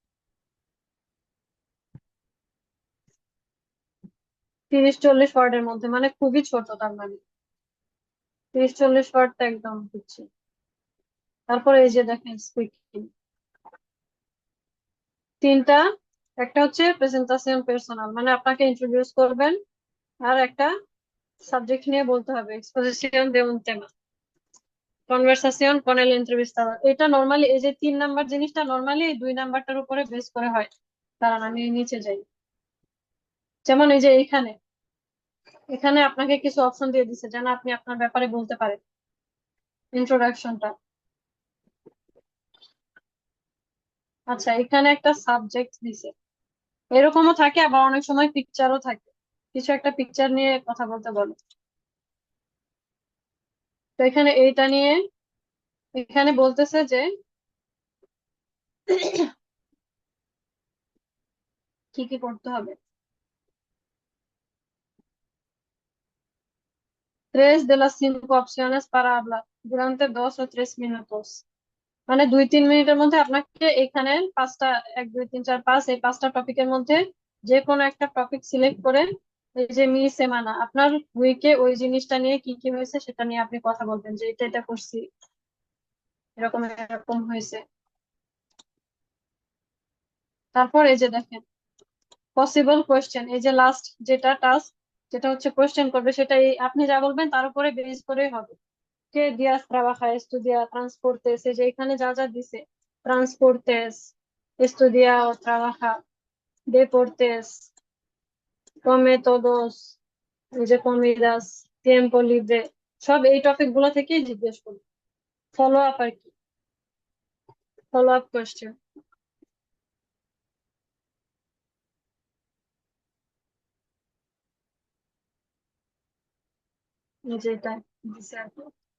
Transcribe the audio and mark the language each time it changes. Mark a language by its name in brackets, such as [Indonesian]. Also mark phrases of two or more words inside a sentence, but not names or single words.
[Bangla] 30-40 ওয়ার্ডের মধ্যে, মানে খুবই ছোট, তার মানে 30-40 ওয়ার্ড তো একদম হচ্ছে। তারপরে এই যে দেখেন স্পিকিং, তিনটা, একটা হচ্ছে [Spanish] presentación personal, [Bangla] মানে আপনাকে ইন্ট্রোডিউস করবেন, আর একটা সাবজেক্ট নিয়ে বলতে হবে, [Spanish] exposición de un tema, conversación con el entrevistador. [Bangla] এটা নর্মালি এই যে 3 নাম্বার জিনিসটা নর্মালি এই 2 নাম্বারটার উপরে বেস করে হয়। কারণ আমি নিচে যাই, যেমন এই যে এখানে, এখানে আপনাকে কিছু অপশন দিয়ে দিচ্ছে যেন আপনি আপনার ব্যাপারে বলতে পারেন, ইন্ট্রোডাকশনটা। আচ্ছা, এখানে একটা সাবজেক্ট দিছে, এরকমও থাকে, আবার অনেক সময় পিকচারও থাকে, কিছু একটা পিকচার নিয়ে কথা বলতে বলে। তো এখানে এইটা নিয়ে, এখানে বলতেছে যে কি কি করতে হবে? [Spanish] 3 de las 5 opciones para hablar durante 2 o 3 minutos. [Bangla] মানে 2-3 মিনিটের মধ্যে আপনাকে এখানে পাঁচটা, 1 2 3 4 5 এই পাঁচটা টপিকের মধ্যে যে কোনো একটা টপিক সিলেক্ট করে, এই যে [Spanish] mi semana, [Bangla] আপনার উইকে ওই জিনিসটা নিয়ে কি কি হয়েছে সেটা নিয়ে আপনি কথা বলবেন, যে এটা এটা করছি, এরকম এরকম হয়েছে। তারপর এই যে দেখেন [English] possible question, [Bangla] এই যে লাস্ট যেটা টাস্ক, যেটা হচ্ছে কোয়েশ্চেন করবে, সেটা আপনি যা বলবেন তার উপরে বেস করেই হবে। [Spanish] ¿Qué días trabaja, estudia, transportes? [Bangla] এই যে এখানে যা যা দিছে, [Spanish] transportes, estudia o trabaja, deportes, come todos, [Bangla] এই যে [Spanish] comidas, tiempo libre, [Bangla] সব এই টপিক গুলো থেকেই জিজ্ঞেস করবে। [English] follow up [Bangla] আর কি, [English] follow up question, [Bangla] যেটা দিছে আর কি।